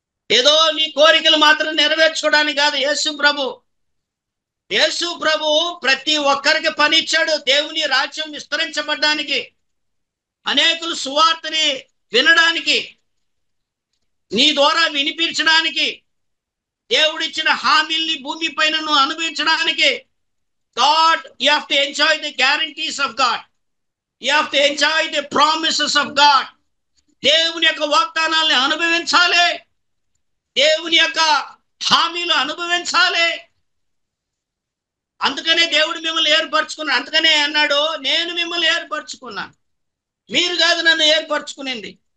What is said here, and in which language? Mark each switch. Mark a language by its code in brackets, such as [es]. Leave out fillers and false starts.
[te] ఏదో నీ కోరికలు మాత్రం నెరవేర్చుకోవడానికి కాదు. యేసు ప్రభు ప్రతి ఒక్కరికి పని ఇచ్చాడు. దేవుని రాజ్యం విస్తరించబడ్డానికి, అనేకులు సువార్తని వినడానికి, నీ ద్వారా వినిపించడానికి, దేవుడిచ్చిన హామీల్ని భూమి పైన నువ్వు అనుభవించడానికి. [en] God, you have to enjoy the guarantees of God. You have to enjoy the promises of God. [te] దేవుని యొక్క వాగ్దానాల్ని అనుభవించాలి, దేవుని యొక్క హామీలు అనుభవించాలి. అందుకనే దేవుడు మిమ్మల్ని ఏర్పరచుకున్నాడు. అందుకనే అన్నాడు, నేను మిమ్మల్ని ఏర్పరచుకున్నాను, మీరు కాదు నన్ను ఏర్పరచుకునింది.